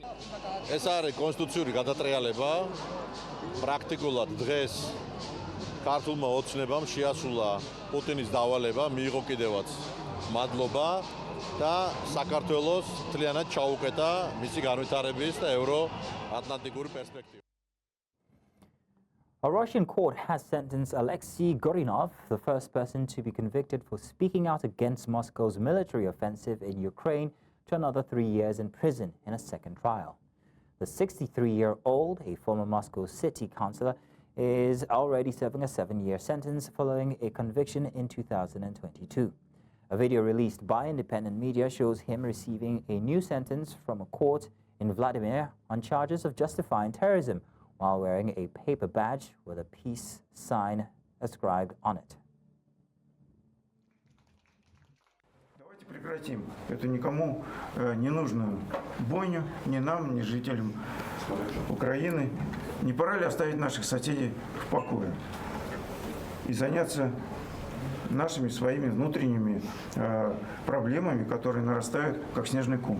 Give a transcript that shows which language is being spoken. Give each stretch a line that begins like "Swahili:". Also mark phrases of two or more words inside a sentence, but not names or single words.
Georgian: ეს არის კონსტიტუციური გადატრიალება პრაქტიკულად დღეს ქართულმა ოცნებამ შეასრულა პუტინის დავალება მიიღო კიდევაც მადლობა და საქართველოს მთლიანად ჩაუკეტა მისი განვითარების და ევროატლანტიკური პერსპექტივა.
English: A Russian court has sentenced Alexei Gorinov, the first person to be convicted for speaking out against Moscow's military offensive in Ukraine, to another 3 years in prison in a second trial. The 63-year-old, a former Moscow city councillor, is already serving a 7-year sentence following a conviction in 2022. A video released by independent media shows him receiving a new sentence from a court in Vladimir on charges of justifying terrorism while wearing a paper badge with a peace sign inscribed on it.
Russian: Давайте прекратим эту никому не нужную бойню, ни нам, ни жителям Украины. Не пора ли оставить наших соседей в покое и заняться нашими своими внутренними проблемами, которые нарастают, как снежный ком.